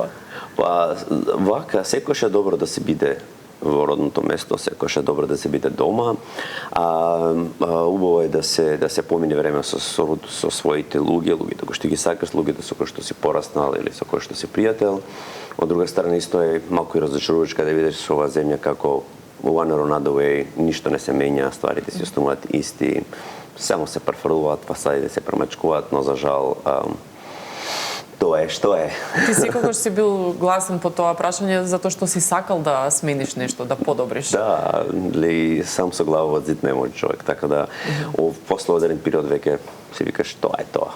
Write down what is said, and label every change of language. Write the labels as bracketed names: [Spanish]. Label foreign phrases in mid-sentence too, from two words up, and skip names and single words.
[Macedonian] Па, вака, секојаш е добро да се биде во родното место, секојаш е добро да се биде дома. Убаво е да се помине време со своите луѓето кои што ги сакаш, луѓето со кои што си пораснал или со кои што си пријател. Од друга страна исто е малку и разочарувачка да видиш со оваа земја како [English] one or another way, [Macedonian] ништо не се менја, стварите си остануваат исти, само се префрлуваат, фасадите се премачкуваат, но за жал тоа е што е. Ти секогаш си бил гласен по тоа прашање затоа што си сакал да смениш нешто, да подобриш. Да, сам со глава во зид не може човек, така да после одреден период веќе се викаш тоа е тоа.